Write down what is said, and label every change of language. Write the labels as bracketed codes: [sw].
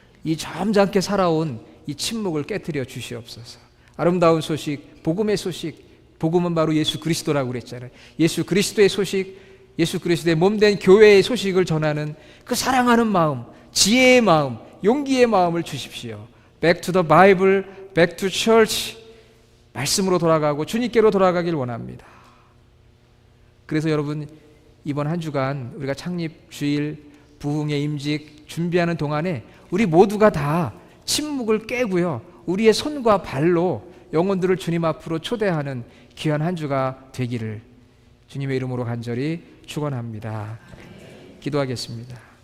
[ko] 이 점잖게 살아온 이 침묵을 깨뜨려 주시옵소서. 아름다운 소식, 복음의 소식, 복음은 바로 예수 그리스도라고 그랬잖아요. 예수 그리스도의 소식, 예수 그리스도의 몸된 교회의 소식을 전하는 그 사랑하는 마음, 지혜의 마음, 용기의 마음을 주십시오. [en] Back to the Bible, back to church. [ko] 말씀으로 돌아가고 주님께로 돌아가길 원합니다. 그래서 여러분, 이번 한 주간 우리가 창립 주일, 부흥의 임직 준비하는 동안에 우리 모두가 다 침묵을 깨고요, 우리의 손과 발로 영혼들을 주님 앞으로 초대하는 귀한 한 주가 되기를 주님의 이름으로 간절히 축원합니다. 기도하겠습니다.